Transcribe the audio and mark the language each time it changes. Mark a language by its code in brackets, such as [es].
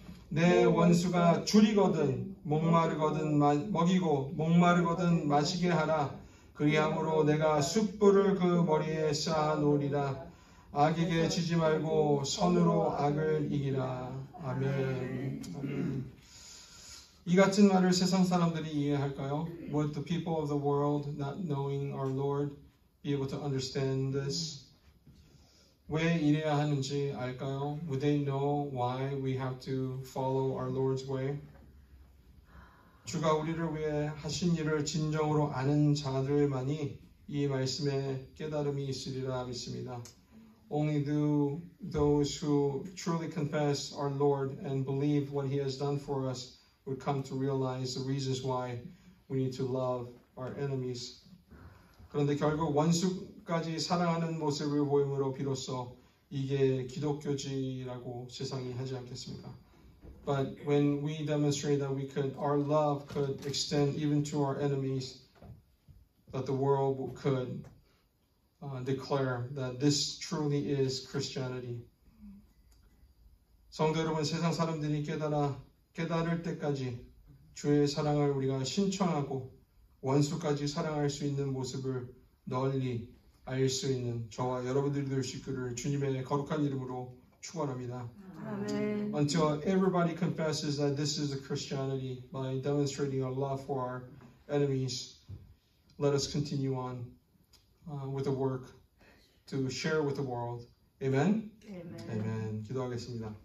[ko] 내 원수가 줄이거든 목마르거든 먹이고 목마르거든 마시게 하라. 그리함으로 내가 숯불을 그 머리에 쌓아 놓으리라. 악에게 지지 말고 선으로 악을 이기라. 아멘. 아멘. 이 같은 말을 세상 사람들이 이해할까요? [en] Would the people of the world, not knowing our Lord, be able to understand this? [ko] 왜 이래야 하는지 알까요? [en] Would they know why we have to follow our Lord's way? [ko] 주가 우리를 위해 하신 일을 진정으로 아는 자들만이 이 말씀에 깨달음이 있으리라 믿습니다. [en] Only those who truly confess our Lord and believe what He has done for us would come to realize the reasons why we need to love our enemies. [ko] 그런데 결국 원수까지 사랑하는 모습을 보임으로 비로소 이게 기독교지라고 세상이 하지 않겠습니까? [en] But when we demonstrate that our love could extend even to our enemies, that the world could declare that this truly is Christianity. [ko] 성도 여러분, 세상 사람들이 깨달을 때까지 주의 사랑을 우리가 신청하고 원수까지 사랑할 수 있는 모습을 널리 알 수 있는 저와 여러분들이 될 수 있기를 주님의 거룩한 이름으로 축원합니다. [en] Amen. Until everybody confesses that this is a Christianity by demonstrating our love for our enemies, let us continue on with the work to share with the world. Amen? Amen. [ko] Amen. 기도하겠습니다.